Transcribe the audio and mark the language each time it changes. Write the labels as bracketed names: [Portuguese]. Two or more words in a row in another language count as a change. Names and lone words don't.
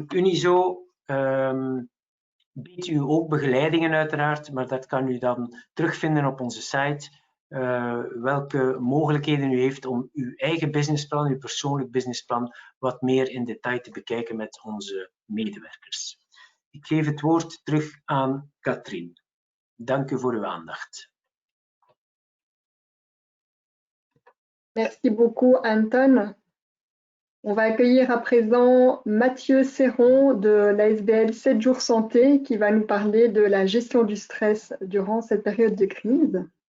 [Dutch] Unizo biedt u ook begeleidingen uiteraard, maar dat kan u dan terugvinden op onze site. Welke mogelijkheden u heeft om uw eigen businessplan, uw persoonlijk businessplan, wat meer in detail te bekijken met onze medewerkers. Ik geef het woord terug aan Katrien. Dank u voor uw aandacht. [French] Merci beaucoup, Anton. On va accueillir à présent Mathieu Serron de l'ASBL 7 jours santé qui va nous parler de la gestion du stress durant cette période de crise.